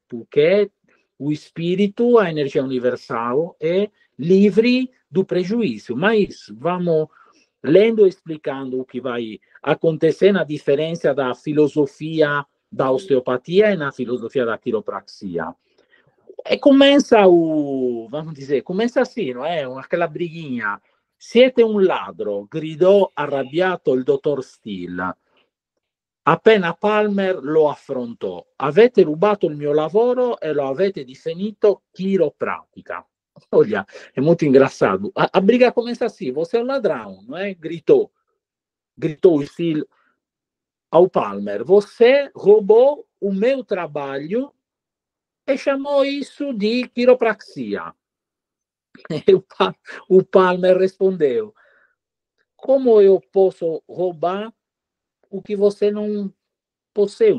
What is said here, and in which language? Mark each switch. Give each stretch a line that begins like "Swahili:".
Portuguese: Porque o espírito, a energia universal, é livre do prejuízo. Mas vamos lendo e explicando o que vai acontecer na diferença da filosofia da osteopatia e na filosofia da quiropraxia. E começa vamos dizer, começa assim, não é? Aquela briguinha.
Italian: Siete un ladro, gridò arrabbiato il dottor Steele. Appena Palmer lo affrontò. Avete rubato il mio lavoro e lo avete definito quiropratica.
Portuguese: Olha, é muito engraçado. A briga começa assim, você é um ladrão, não é? Gritou o Steele ao Palmer. Você roubou o meu trabalho e chamou isso de quiropraxia. E o Palmer respondeu: como eu posso roubar o que você não possui?